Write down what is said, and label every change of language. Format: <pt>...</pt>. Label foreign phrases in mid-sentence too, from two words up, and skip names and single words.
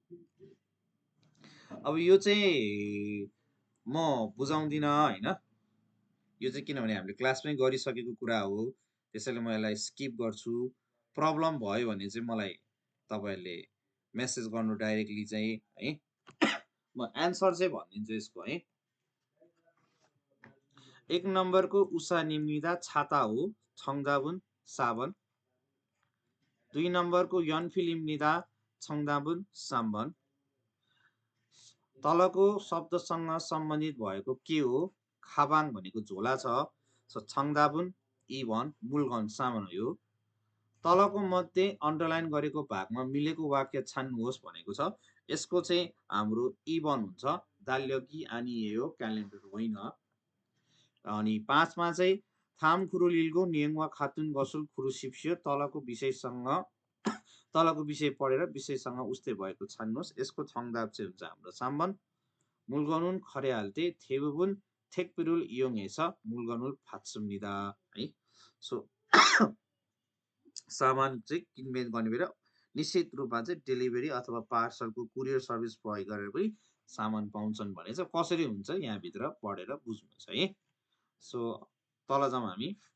<ne>अब यो चाहिँ म बुझाउँदिन हैन यो चाहिँ किनभने हामीले क्लासमै गरिसकेको कुरा हो त्यसैले म यसलाई स्किप गर्छु प्रब्लम भयो भने चाहिँ मलाई तपाईहरुले मेसेज गर्नु डाइरेक्टली चाहिँ है म एन्सर चाहिँ भनिदिन्छु यसको है 1 नम्बरको 우산입니다 छाता हो</ne> <ko>정답은 4번</ko> <ne>2 नम्बरको 연필입니다</ne> <ko>정답은 3번</ko> <ne>तलको शब्दसँग सम्बन्धित भएको के हो खाबाङ भनेको झोला छ सो</ne> <ko>정답은 2번 물건</ko> <ne>सामान हो तलको मध्ये अन्डरलाइन गरेको भागमा मिलेको वाक्य छान्नुहोस् भनेको छ यसको चाहिँ हाम्रो 2번 हुन्छ</ne> <ko>달력이 아니에요</ko> <ne>क्यालेन्डर होइन अनि 5 मा चाहिँ थाम खुरुल 일고 नियम과</ne> <ko>같은 것을 고르십시오</ko> <ne>तलको विषय पढेर विषयसँग उस्तै भएको छान्नुहोस् यसको 정답 चाहिँ हुन्छ हाम्रो</ne> <ko>3번 물건은 거래할 때 대부분 택배를 이용해서 물건을 받습니다</ko> <ne>है सो सामान चाहिँ किनमेल गर्ने बेला निश्चित रूपमा चाहिँ डेलिभरी अथवा पार्सलको कुरियर सर्भिस प्रयोग गरेर पनि सामान पाउँछन् भने चाहिँ कसरी हुन्छ यहाँ भित्र पढेर बुझ्नुहोस् है सो तल जाउँ हामी</ne>